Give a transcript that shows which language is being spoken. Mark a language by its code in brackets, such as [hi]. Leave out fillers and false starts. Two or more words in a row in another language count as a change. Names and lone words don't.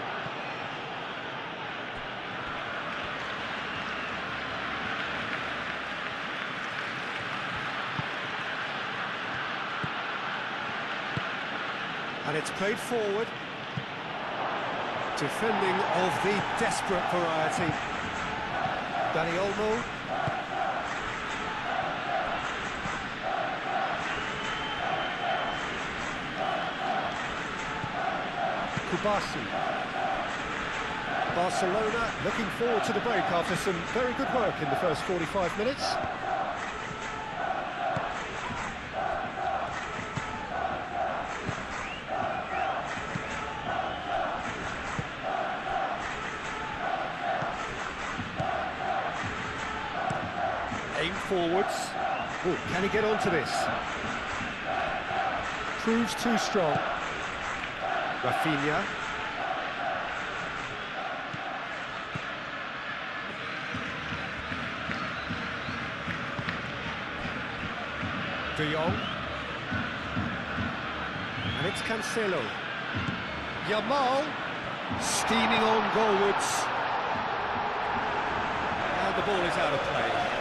[en] And it's played forward. Defending of the desperate variety. Dani Olmo. Kubasi. Barcelona looking forward to the break after some very good work in the first 45 minutes. Aim forwards. Ooh, can he get onto this? Proves too strong. Rafinha. De Jong. And it's Cancelo. Yamal. Steaming on goalwards. And the ball is out of play.